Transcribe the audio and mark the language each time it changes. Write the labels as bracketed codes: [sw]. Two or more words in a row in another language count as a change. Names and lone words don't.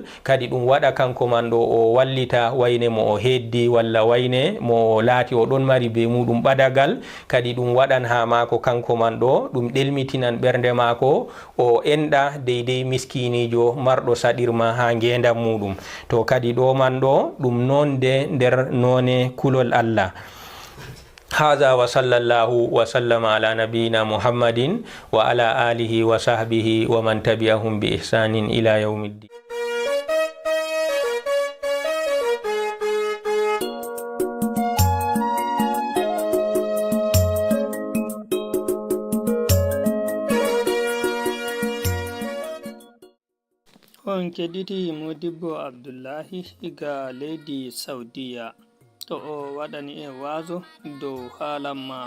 [ff] kadi ɗum waɗa kanko man ɗo o wallita wayne mo o heddi walla wayne mo laati o ɗon mari be muɗum ɓadagal. kadi ɗum waɗan ha mako kanko man ɗo ɗum ɗelmitinan ɓernde mako o enɗa deydey miskinijo marɗo saɗirma ha ngendam muɗum. to kadi ɗo man ɗo ɗum nonde nder none kulol Allah. [ar] هذا وصلى الله وسلم على نبينا محمد وعلى آله وصحبه ومن تبعهم بإحسان إلى يوم الدين. [ff] on keɗiti Modibbo Abdullahi ga leydi Saudiya to o waɗani en wazo dow haalamma